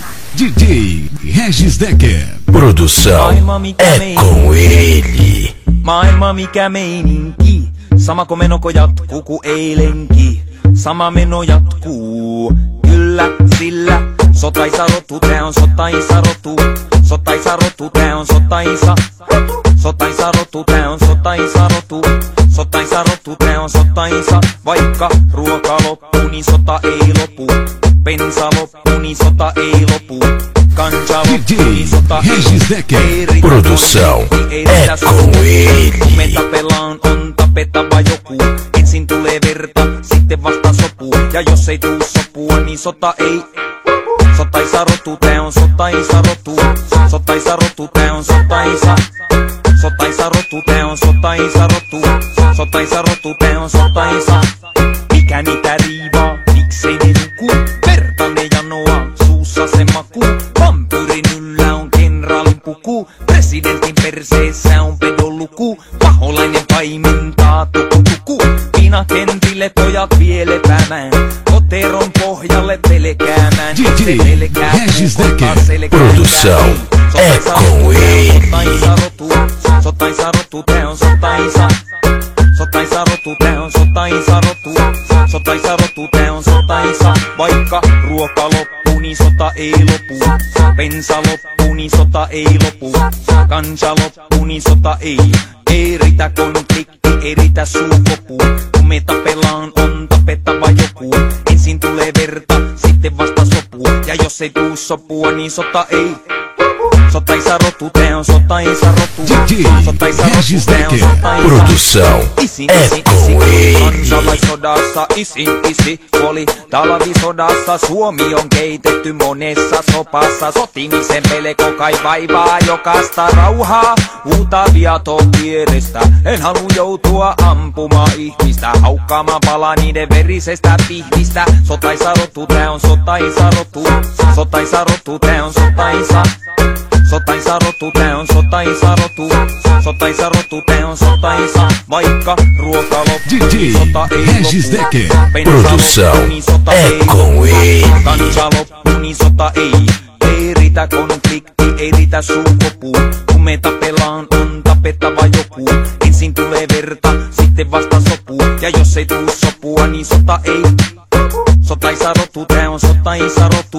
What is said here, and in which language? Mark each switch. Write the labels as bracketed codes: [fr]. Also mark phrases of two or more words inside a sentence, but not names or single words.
[pt] DJ Regis Decker. Produção é com ele. [fi] Maailma mikä meininki, sama komeno jatkuu ku eilenkin. Sama meno jatkuu, kyllä sillä sotaisa rotu, tää on sotaisa rotu. Sotaisa rotu, tää on sotaisa. Sotaisa rotu, tää on sotaisa rotu. Sotaisa rotu, tää on sotaisa. Vaikka ruoka loppuu, niin sota ei lopu. Bensa loppuu, niin sota ei lopu. Kansa loppuu, niin sota ei lopu. [pt] Produção é com ele. [fi] Kun me tapellaan, on tapettava joku. Ensin tulee verta, sitten vasta sopuu. Ja jos ei tuu sopua, niin sota ei. Sotaisa rotu, tää on sotaisa rotu. Sotaisa rotu, tää on sotaisa. Sotaisa rotu, tää on sotaisa rotu. Sotaisa rotu, tää on sotaisa. Mikä niitä riivaa, miksei ne nuku? Verta ne janoa, suussa se maku. Vampyyrin yllä on kenraalin puku. Presidentin perseessä on pedoluku. Paholainen paimentaa tuku. Pinakentille pojat vie lepäämään. Koteron pohjalle pelkäämään. [pt] DJ Regis Decker. Produção é com ele. [fi] Sotaisa rotu, sotaisa rotu, tää on sotaisa. Sotaisa rotu, tää on sotaisa rotu. Sotaisa rotu, tää on sotaisa. Vaikka ruoka loppuu, niin sota ei lopu. Bensa loppuu, niin sota ei lopu. Kansa loppuu, niin sota ei. Ei riitä konflikti, ei riitä suukopu. Kun me tapellaan, on tapettava joku. Ensin tulee verta, sitten vasta sopuu. Ja jos ei tuu sopua, niin sota ei. Sotaisa rotu, tää on sotaisa rotu. Sotaisa rotu, tää on sotaisa. [pt] Produção é com ele. [fi] Kansalaissodassa isi kuoli. Talvisodassa Suomi on keitetty monessa sopassa. Sotimisen pelko kai vaivaa jokasta rauhaa. Uutta viaton vierestä. En halua joutua ampumaan ihmistä. Haukkaamaan palaa niiden verisestä pihvistä. Sotaisa rotu, tää on sotaisa rotu. Sotaisa rotu, tää on sotaisa. Sotaisa rotu, tää on sotaisa rotu. Sotaisa rotu, tää on sotaisa. Vaikka ruoka loppuu, DJ sota ei Regis lopu. Decker. [pt] Produção é com ele. [fi] Kansa loppuu, niin sota ei. Ei riitä konflikti, ei riitä suukopu. Kun me tapellaan, on tapettava joku. Ensin tulee verta, sitten vasta sopuu. Ja jos ei tuu sopua, niin sota ei. Sotaisa rotu, tää on sotaisa rotu.